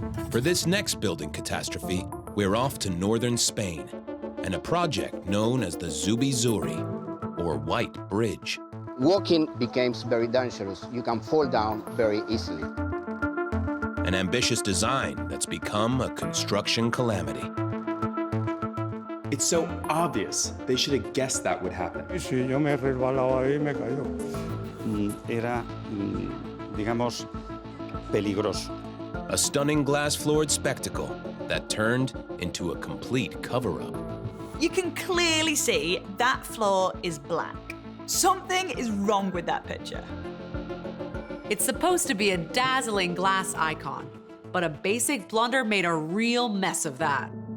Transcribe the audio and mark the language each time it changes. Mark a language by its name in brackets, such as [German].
[English] For this next building catastrophe, we're off to northern Spain and a project known as the Zubizarreta, or White Bridge. Walking becomes very dangerous. You can fall down very easily. An ambitious design that's become a construction calamity. It's so obvious. They should have guessed that would happen. [Spanish] Sí, yo me resbalaba ahí y me cayó. Era, digamos, peligroso. [English] A stunning glass-floored spectacle that turned into a complete cover-up. You can clearly see that floor is black. Something is wrong with that picture. It's supposed to be a dazzling glass icon, but a basic blunder made a real mess of that.